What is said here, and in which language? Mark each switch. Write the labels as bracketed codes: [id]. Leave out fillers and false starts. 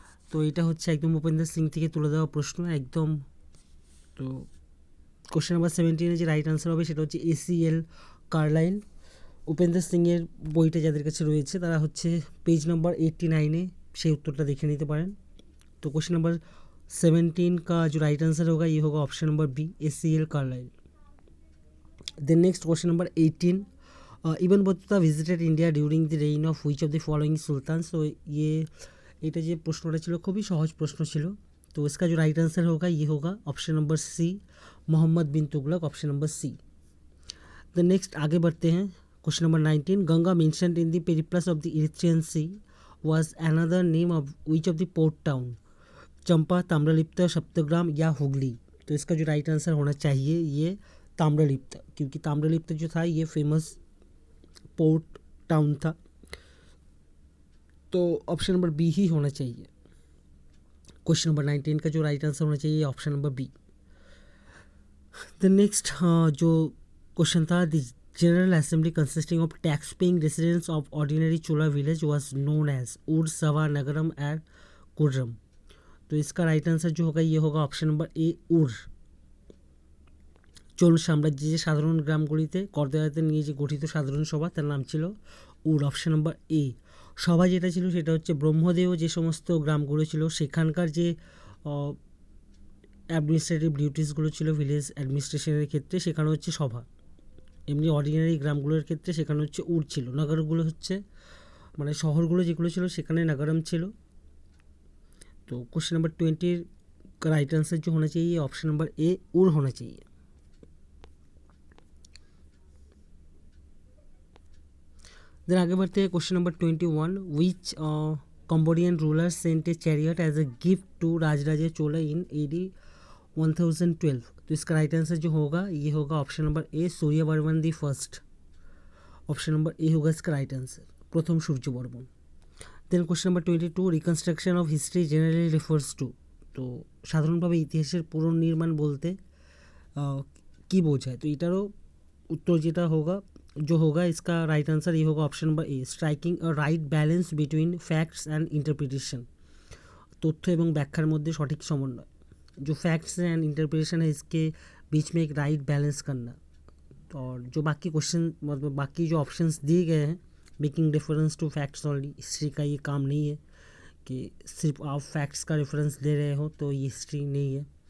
[bn] তো এটা হচ্ছে একদম উপেন্দ্র সিং থেকে তুলে দেওয়া প্রশ্ন একদম। তো কোশ্চেন নাম্বার 17-এর যে রাইট আনসার হবে সেটা হচ্ছে ACL কার্লাইল। উপেন্দ্র সিংয়ের বইটা যাদের কাছে রয়েছে তারা হচ্ছে পেজ নাম্বার 89-এ সেই उत्तरটা দেখে নিতে পারেন। [hi] तो क्वेश्चन नंबर 17 का जो राइट आंसर होगा ये होगा option number B, ACL Carlisle. Then next question number 18, [en] Ibn Battuta visited India during the reign of which of the following sultan. [bn] So ये এটা যে প্রশ্নটা ছিল খুবই সহজ প্রশ্ন ছিল। [hi] तो इसका जो राइट आंसर होगा ये होगा option number C, Mohammad bin Tughlaq, option number C. The next आगे बढ़ते हैं। [en] Question number 19, Ganga mentioned in the Periplus of the Erythraean Sea was another name of which of the port town, Champa, Tamralipta, Saptagram या हुगली। [hi] तो इसका जो राइट आंसर होना चाहिए ये ताम्रलिप्त, क्योंकि ताम्रलिप्त जो था ये फेमस पोर्ट टाउन था। तो ऑप्शन नंबर बी ही होना चाहिए। क्वेश्चन नंबर 19 का जो राइट आंसर होना चाहिए option number B. The next जो क्वेश्चन था, [en] The general assembly consisting of tax paying residents of ordinary Chola village was known as Ur, Sabha, Nagaram and Kurram. [hi] तो इसका राइट आंसर जो होगा ये होगा ऑप्शन नंबर ए, उर। [bn] চোল সাম্রাজ্যে যে সাধারণ গ্রামগুলিতে করদায়াতে নিয়ে যে গঠিত সাধারণ সভা তার নাম ছিল উর, অপশন নাম্বার এ। সভা যেটা ছিল সেটা হচ্ছে ব্রহ্মদেও যে সমস্ত গ্রামগুলো ছিল সেখানকার যে অ্যাডমিনিস্ট্রেটিভ ডিউটিসগুলো ছিল ভিলেজ অ্যাডমিনিস্ট্রেশনের ক্ষেত্রে সেখানে হচ্ছে সভা। এমনি অর্ডিনারি গ্রামগুলোর ক্ষেত্রে সেখানে হচ্ছে উর ছিল। নগরগুলো হচ্ছে মানে শহরগুলো যেগুলো ছিল সেখানে নগরম ছিল। [hi] तो क्वेश्चन नंबर 20 का राइट आंसर जो होना चाहिए ऑप्शन नंबर ए, उर होना चाहिए। देन आगे बढ़ते हैं। [en] Question number 21, which Cambodian ruler sent a chariot as a gift to Rajaraja Chola in AD 1012। [hi] तो इसका राइट आंसर जो होगा ये होगा option number A, Suryavarman the first. Option number A होगा इसका राइट आंसर, प्रथम Suryavarman. [en] Then question number 22, reconstruction of history generally refers to. [bn] तो সাধারণভাবে ইতিহাসের পুনর্নির্মাণ বলতে কি বোঝায়। তো এটারও উত্তর যেটা [hi] होगा जो होगा इसका राइट आंसर ये होगा option number A, [en] Striking a right balance between facts and interpretation. [bn] তথ্য এবং ব্যাখ্যার মধ্যে সঠিক সমন্বয়। [hi] जो फैक्ट्स एंड इंटरप्रिटेशन है इसके बीच में एक राइट बैलेंस करना। और जो बाकी क्वेश्चन मतलब बाकी जो ऑप्शंस दिए गए हैं [en] making reference to facts only, [hi] history का ये काम नहीं है कि सिर्फ आप फैक्ट्स का रेफरेंस दे रहे हो तो ये हिस्ट्री नहीं है।